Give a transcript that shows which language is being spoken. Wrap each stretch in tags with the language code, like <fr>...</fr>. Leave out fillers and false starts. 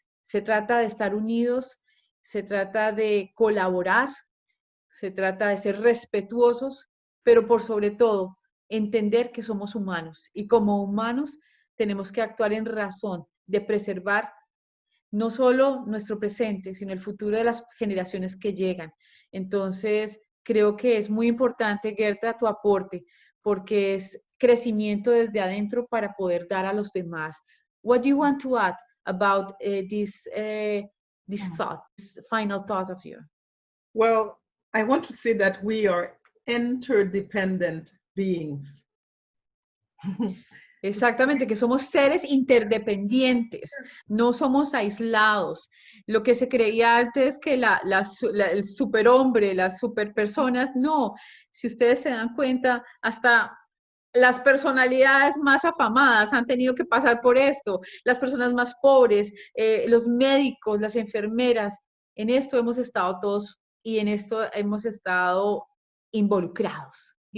<es>Se trata de estar unidos, se trata de colaborar, se trata de ser respetuosos, pero por sobre todo, entender que somos humanos y como humanos tenemos que actuar en razón de preservar no solo nuestro presente, sino el futuro de las generaciones que llegan. Entonces, creo que es muy importante, Gerda, tu aporte, porque es crecimiento desde adentro para poder dar a los demás.</es> <en>What do you want to add about this thought, this final thought of you? Well, I want to say that we are interdependent beings.</en> <es>Exactamente, que somos seres interdependientes, no somos aislados. Lo que se creía antes que el superhombre, las superpersonas, no. Si ustedes se dan cuenta, hasta las personalidades más afamadas han tenido que pasar por esto, las personas más pobres, los médicos, las enfermeras, en esto hemos estado todos y en esto hemos estado involucrados,</es>